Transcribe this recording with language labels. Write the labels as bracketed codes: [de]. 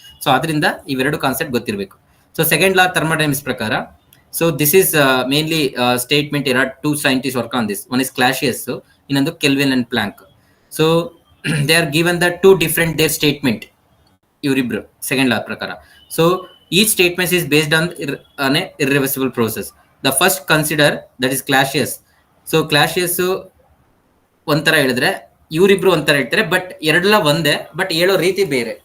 [kn] So ಅದರಿಂದ ಇವೆರಡು concept ಗೊತ್ತಿರಬೇಕು. ಸೊ ಸೆಕೆಂಡ್ ಲಾ ಥರ್ಮೋಡೈನಮಿಕ್ಸ್ ಪ್ರಕಾರ, [en] So this is mainly statement. Two scientist work on this. One is Clausius, ಇನ್ನೊಂದು Kelvin and Planck. So they are given the two different their statement [kn] ಇವರಿಬ್ರು second ಲಾ ಪ್ರಕಾರ. [en] So each statement is based on an irreversible process. The first consider, that is Clausius. [kn] So Clausius ಒಂಥರ ಹೇಳಿದ್ರೆ, ಇವರಿಬ್ರು ಒಂಥರ ಹೇಳ್ತಾರೆ, but ಎರಡೆಲ್ಲ ಒಂದೇ, but ಹೇಳೋ ರೀತಿ ಬೇರೆ.